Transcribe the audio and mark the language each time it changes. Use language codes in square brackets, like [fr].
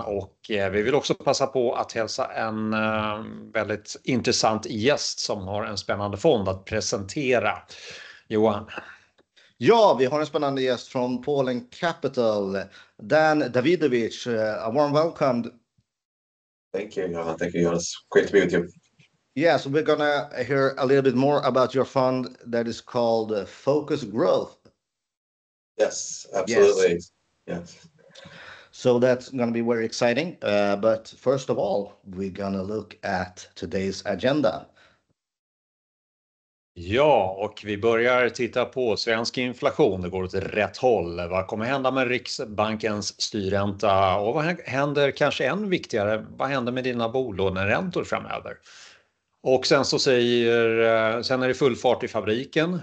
[sv] Och vi vill också passa på att hälsa en väldigt intressant gäst som har en spännande fond att presentera. Johan. Ja, vi har en spännande gäst från Polen Capital, Dan Davidovich. [en] A warm welcome. Thank you, Johan. Thank you, Jonas. Great to be with you. Yeah, so we're gonna hear a little bit more about your fund that is called Focus Growth. Yes, absolutely. Yes. So that's going to be very exciting. But first of all, we're going to look at today's agenda. [sv] Ja, och vi börjar titta på svensk inflation. Det går åt rätt håll. Vad kommer hända med Riksbankens styrränta? Och vad händer, kanske än viktigare, vad händer med dina bolåneräntor framöver? Och sen så sen är det full fart i fabriken.